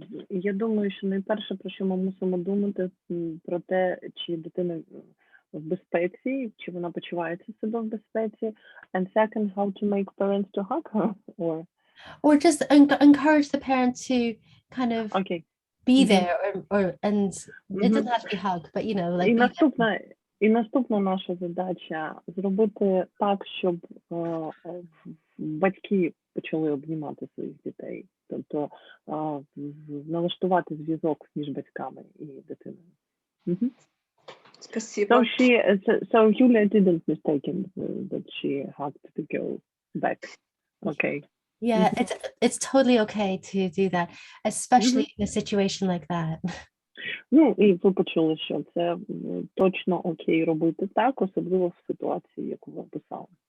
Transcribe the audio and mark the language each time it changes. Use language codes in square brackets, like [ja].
[uk] Я думаю, що найперше, про що ми мусимо думати, про те, чи дитина в безпеці, чи вона почувається себе в безпеці, [en] and second, how to make parents to hug her, or just encourage the parent to kind of be there, and it doesn't have to be hug, but you know, like. [uk] І наступна наша задача зробити так, щоб батьки почали обнімати своїх дітей, тобто налаштувати зв'язок між батьками і дитиною. [ru] Спасибо. [en] So Julia didn't mistaken that she hugged the girl back. Okay. Yeah, it's totally okay to do that, especially in a situation like that. [uk] Ну, і ви почули, що це точно окей робити так, особливо в ситуації, яку ви описали.